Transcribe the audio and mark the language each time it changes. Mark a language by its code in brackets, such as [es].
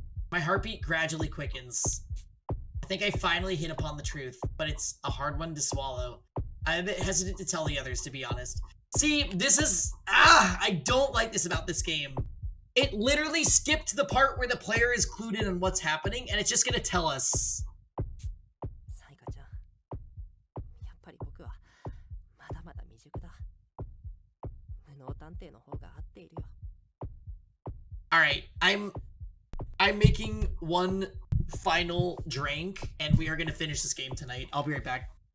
[en] My heartbeat gradually quickens. I think I finally hit upon the truth, but it's a hard one to swallow. I'm a bit hesitant to tell the others, to be honest. See, this is... I don't like this about this game. It literally skipped the part where the player is clued in on what's happening, and it's just gonna tell us. [ja] サイカちゃんやっぱり僕はまだまだ未熟だ無能探偵の方が合っているよ [en] Alright, I'm making one final drink, and we are gonna finish this game tonight. I'll be right back.